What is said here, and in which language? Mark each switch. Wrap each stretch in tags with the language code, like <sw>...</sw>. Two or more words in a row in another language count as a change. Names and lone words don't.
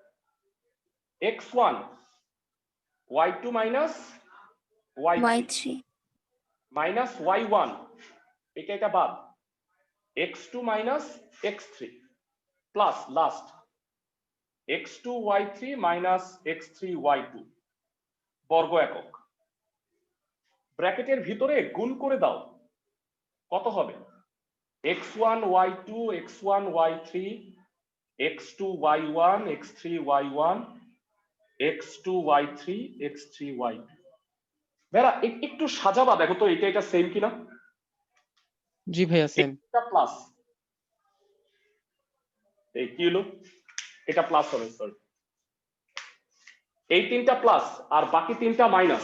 <bn>x1 y2 মাইনাস y3 মাইনাস y1, এটা বাদ, x2 মাইনাস x3</bn> <en>plus last</en> <bn>x2 y3 মাইনাস x3 y2 বর্গ একক। ব্র্যাকেটের ভিতরে গুণ করে দাও, কত হবে? x1 y2 x1 y3 x2 y1 x3 y1 x2 y3 x3 y2। ভেরা একটু সাজাবা দেখো তো এটা সেম কিনা। জি ভাইয়া সেম। এটা প্লাস, এই কি হলো? এটা প্লাস হবে, সরি। এই তিনটা প্লাস আর বাকি তিনটা মাইনাস।</bn>